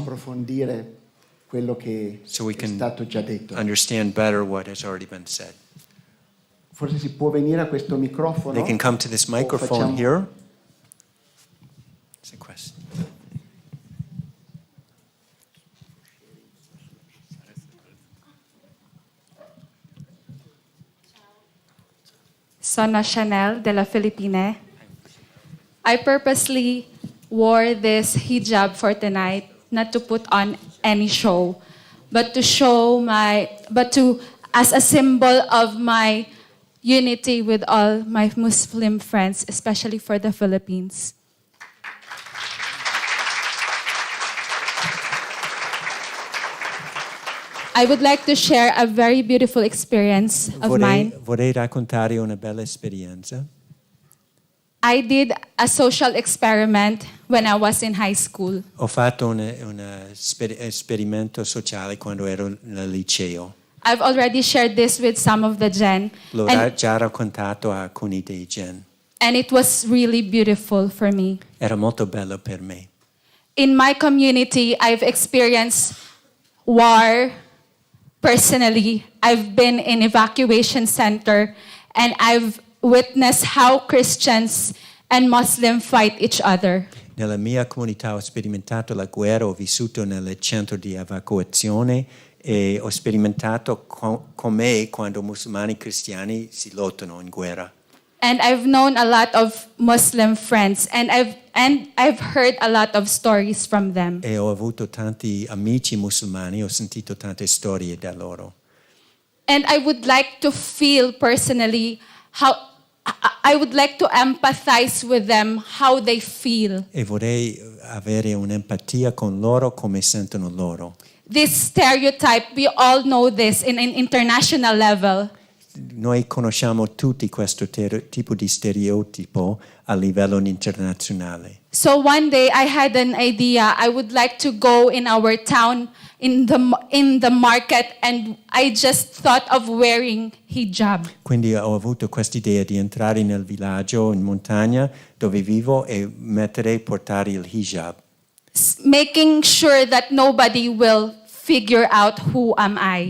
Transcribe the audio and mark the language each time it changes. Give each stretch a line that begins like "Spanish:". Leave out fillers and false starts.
Italian: approfondire quello che
English: so we
Italian: è
English: can
Italian: stato già detto.
English: understand better what has already been said.
Italian: Forse si può venire a questo microfono.
English: They can come to this microphone
Italian: facciamo-
English: here. It's a question.
Italian: Sono Chanel della Filippine.
English: I purposely wore this hijab for tonight, not to put on any show, but as a symbol of my unity with all my Muslim friends, especially for the Philippines. I would like to share a very beautiful experience of mine.
Italian: Vorrei raccontare una bella esperienza.
English: I did a social experiment when I was in high school.
Italian: Ho fatto un esperimento sociale quando ero al liceo.
English: I've already shared this with some of the Gen,
Italian: L'ho già raccontato a alcuni dei Gen.
English: and it was really beautiful for me.
Italian: Era molto bello per me.
English: In my community, I've experienced war personally. I've been in evacuation center, and I've witnessed how Christians and Muslims fight each other.
Italian: Nella mia comunità ho sperimentato la guerra, ho vissuto nel centro di evacuazione e ho sperimentato com'è quando musulmani e cristiani si lottano in guerra.
English: And I've known a lot of Muslim friends, and I've heard a lot of stories from them.
Italian: E ho avuto tanti amici musulmani, ho sentito tante storie da loro.
English: And I would like to feel personally how I would like to empathize with them, how they feel.
Italian: E vorrei avere un'empatia con loro, come sentono loro.
English: This stereotype, we all know this in an international level.
Italian: Noi conosciamo tutti questo tipo di stereotipo a livello internazionale.
English: So one day I had an idea. I would like to go in our town in the market, and I just thought of wearing hijab.
Italian: Quindi ho avuto questa idea di entrare nel villaggio in montagna dove vivo e portare il hijab.
English: Making sure that nobody will figure out who am I.